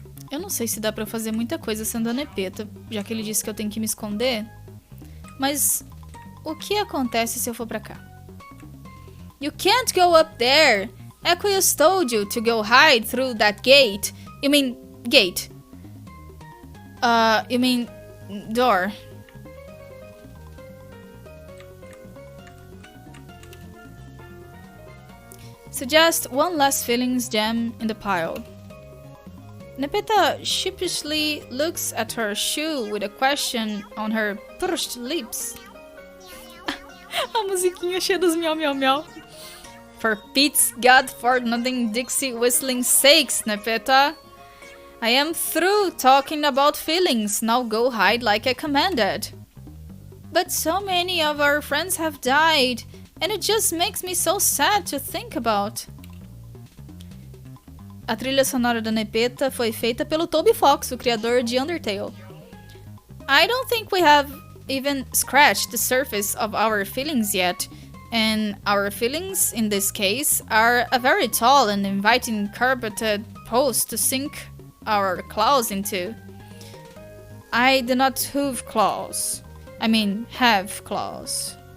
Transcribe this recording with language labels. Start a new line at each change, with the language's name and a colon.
Portuguese: Eu não sei se dá pra fazer muita coisa sendo a Nepeta, já que ele disse que eu tenho que me esconder. Mas o que acontece se eu for pra cá?
English: You can't go up there. Aqueous told you to go hide through that gate. You mean gate. You mean door. Suggest one last feelings gem in the pile. Nepeta sheepishly looks at her shoe with a question on her pursed lips.
Portuguese: A musiquinha cheia dos miau miau
English: miau. For Pete's God-for-nothing Dixie whistling sakes, Nepeta. I am through talking about feelings, now go hide like I commanded. But so many of our friends have died, and it just makes me so sad to think about.
Portuguese: A trilha sonora da Nepeta foi feita pelo Toby Fox, o criador de Undertale.
English: I don't think we have even scratched the surface of our feelings yet, and our feelings, in this case, are a very tall and inviting carpeted post to sink our claws into. I do not have claws. Have claws.